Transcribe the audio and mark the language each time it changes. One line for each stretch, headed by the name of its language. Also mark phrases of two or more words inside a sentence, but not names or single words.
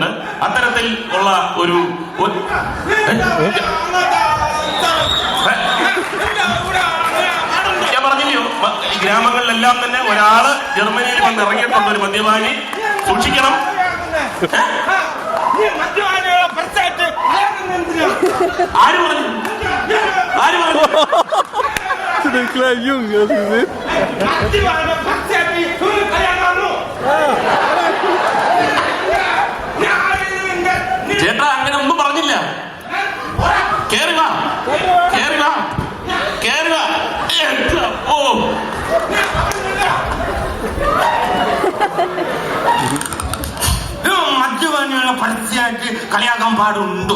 Malayalam: അത്തരത്തിൽ ഉള്ള ഒരു ഞാൻ പറഞ്ഞില്ലയോ, ഗ്രാമങ്ങളിലെല്ലാം തന്നെ ഒരാള് ജർമ്മനിയിൽ വന്ന് ഇറങ്ങിയിട്ടുണ്ട്, ഒരു മദ്യപാനി. സൂക്ഷിക്കണം. ആര് പറഞ്ഞു? ആര് പറഞ്ഞു?
German: Den kleinen Jungen, hast du gesehen?
Malayalam: ചേട്ടാ അങ്ങനെ ഒന്നും പറഞ്ഞില്ല. കേറി വാ, കേറി വാ, കേറി വാ. ഓ മദ്യപാനികളെ പരസ്യമായിട്ട് കളിയാക്കാൻ പാടുണ്ടോ?